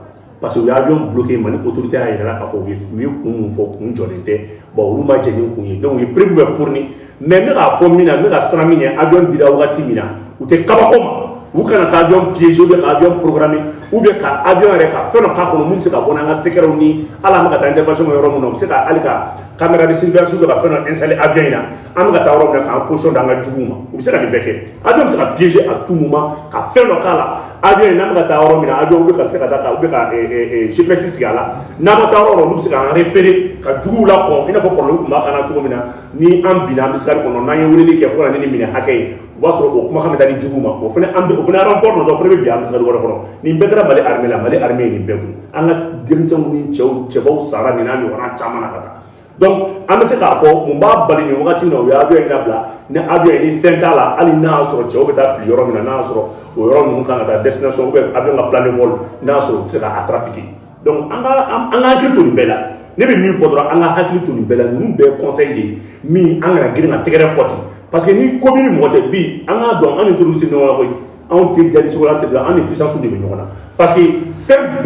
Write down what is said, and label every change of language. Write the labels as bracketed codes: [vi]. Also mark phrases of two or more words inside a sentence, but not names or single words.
[bm] parce que u ye [fr] avion bloqué [bm] Mali autorité y'a yɛrɛ la k'a fɔ u ye kun mun fɔ kun jɔlen tɛ bon olu ma jɛ ni kun ye donc u ye prévu bɛ fourni mais n bɛ k'a fɔ min na n bɛ ka siran min ɲɛ avion dira wagati min na u tɛ kabako ma u kana taa [fr] avion piégé ou bien [bm] ka [fr] avion programmé ou bien [bm] ka avion yɛrɛ ka fɛn dɔ k'a kɔnɔ mun bɛ se ka bɔ n'an ka secrets ni hali an bɛ ka taa intervention kɛ yɔrɔ min na u bɛ se ka hali ka [fr] caméra de surveillance ou bien [bm] ka fɛn dɔ installer avion in na an bɛ ka taa yɔrɔ min na k'an position d'an ka juguw ma u bɛ se ka nin bɛɛ kɛ avion bɛ se ka piégé [fr] à tout moment [bm] ka fɛn dɔ k'a la avion in n'an bɛ ka taa yɔrɔ min na avion bɛ ka se ka taa u bɛ ka GPS sigi a la n'an ma taa yɔrɔ yɔrɔ olu bɛ se k'an repérer ka juguw la kɔn i n'a fɔ kɔlɔlɔ tun b'a kan na cogo min na ni an binna an bɛ sikari kɔnɔ n'an ye weleli kɛ fo ka na ni nin minɛ hakɛ ye o b'a sɔrɔ o kumakan bɛ taa di juguw ma o fana rapport dɔ fana bɛ bin an bɛ sikari wɛrɛ kɔnɔ nin bɛɛ kɛra Mali armée la Mali armée ye nin bɛɛ kun an ka denmisɛnw ni cɛbaw sara nin n'a ɲɔgɔnna caman na ka taa donc an bɛ se k'a fɔ mun b'a bali nin wagati min na o ye avion in labila ni avion in ni fɛn t'a la hali n'a y'a sɔrɔ cɛw bɛ taa fili yɔrɔ min na n'a y'a sɔrɔ o yɔrɔ ninnu kan ka taa [fr] destination ou bien avion [bm] ka [fr] plan de vol [bm] n'a y'a sɔrɔ u bɛ se k'a trafiquer donc an ka hakili to nin bɛɛ la ne bɛ min fɔ dɔrɔn an ka hakili to nin bɛɛ la ninnu bɛɛ ye conseil de ye min an kana girin ka tɛgɛrɛ fɔ ten [fr] parce que [bm] ni ko min ni mɔgɔ cɛ bi an k'a dɔn an ni terroriste ɲɔgɔn na koyi anw tɛ jadi sogo la tɛ bila an ni puissance de bɛ ɲɔgɔn na [fr] parce que [bm] fɛn